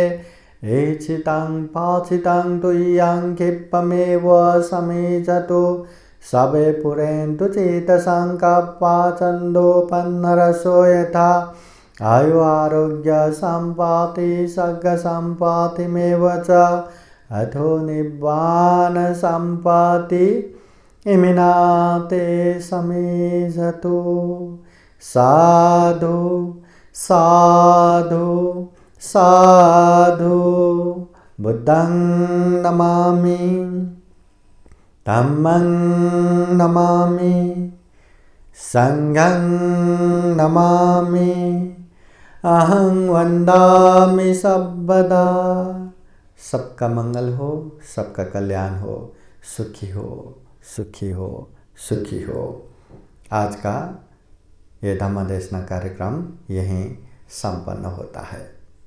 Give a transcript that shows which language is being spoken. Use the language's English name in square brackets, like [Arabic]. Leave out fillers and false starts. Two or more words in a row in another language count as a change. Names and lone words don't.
[Pali] इच्छितं पाचितं तुय्यं क्षिप्रमेव समीजतु सबे पुरेन्तु चित्तसङ्कल्पा छन्दोपन्नरसो यथा। आयु आरोग्य सम्पत्ति सर्गसम्पत्तिमेव च अथो निब्बान सम्पत्ति इमिना ते समीजतु। साधु साधु साधु। बुद्धं नमामि धम्मं नमामि संघं नमामि अहं वन्दामि सर्वदा। [Hindi] सबका मंगल हो, सबका कल्याण हो, सुखी हो सुखी हो सुखी हो। आज का ये धम्मदेशना कार्यक्रम यहीं संपन्न होता है।